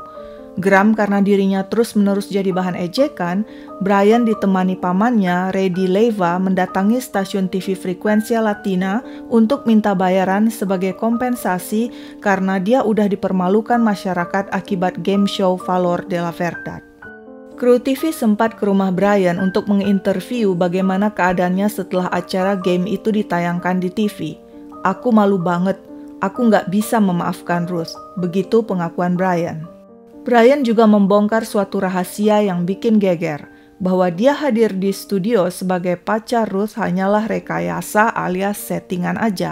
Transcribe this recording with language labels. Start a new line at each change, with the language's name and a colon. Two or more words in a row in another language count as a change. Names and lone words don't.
Indonesian: Geram karena dirinya terus-menerus jadi bahan ejekan, Brian ditemani pamannya, Reddy Leyva, mendatangi stasiun TV Frecuencia Latina untuk minta bayaran sebagai kompensasi karena dia udah dipermalukan masyarakat akibat
English: game show
Indonesian: Valor de la Verdad. Kru TV sempat ke rumah Brian untuk menginterview bagaimana keadaannya setelah acara game itu ditayangkan di TV. Aku malu banget, aku nggak bisa memaafkan Ruth, begitu pengakuan Brian. Brian juga membongkar suatu rahasia yang bikin geger, bahwa dia hadir di studio sebagai pacar Ruth hanyalah rekayasa alias settingan aja.